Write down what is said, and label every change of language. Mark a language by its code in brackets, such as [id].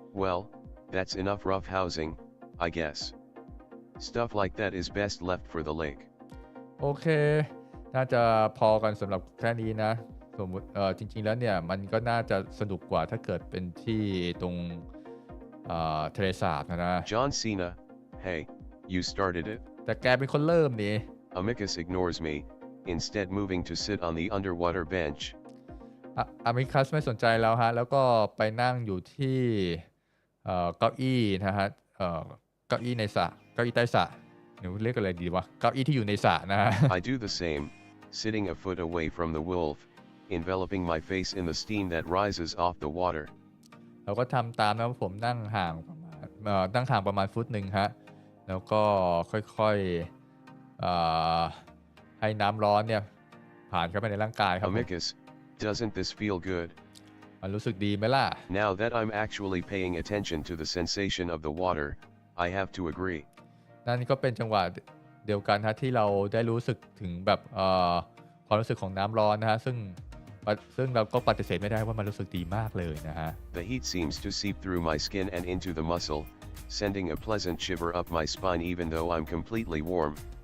[en] Well, that's enough rough housing, I guess. Stuff like that is best left for the lake. [th] โอเคน่าจะพอกันสำหรับแค่นี้นะสมมติจริงๆแล้วเนี่ยมันก็น่าจะสนุกกว่าถ้าเกิดเป็นที่ตรงทะเลสาบนะ [en] John Cena, hey, you started it. [th] แต่แกเป็นคนเริ่มนี่ [en] Amicus ignores me, instead moving to sit on the underwater bench. [th] อามิคัสไม่สนใจแล้วฮะแล้วก็ไปนั่งอยู่ที่เก้าอี้นะฮะเก้าอี้ในสระเก้าอี้ใต้สระหนูเรียกอะไรดีวะเก้าอี้ที่อยู่ในสระนะฮะ [en] I do the same, sitting a foot away from the wolf, enveloping my face in the steam that rises off the water. [th] เราก็ทำตามนะผมนั่งห่างประมาณฟุตหนึ่งฮะแล้วก็ค่อยๆให้น้ำร้อนเนี่ยผ่านเข้าไปในร่างกายครับ [en] Amicus, doesn't this feel good? [th] มันรู้สึกดีไหมล่ะ [en] Now that I'm actually paying attention to the sensation of the water, I have to agree. [th] นั่นก็เป็นจังหวะเดียวกันฮะที่เราได้รู้สึกถึงแบบความรู้สึกของน้ำร้อนนะฮะซึ่งเราก็ปฏิเสธไม่ได้ว่ามันรู้สึกดีมากเลยนะฮะ [en] The heat seems to seep through my skin and into the muscle, sending a pleasant shiver up my spine even though I'm completely warm.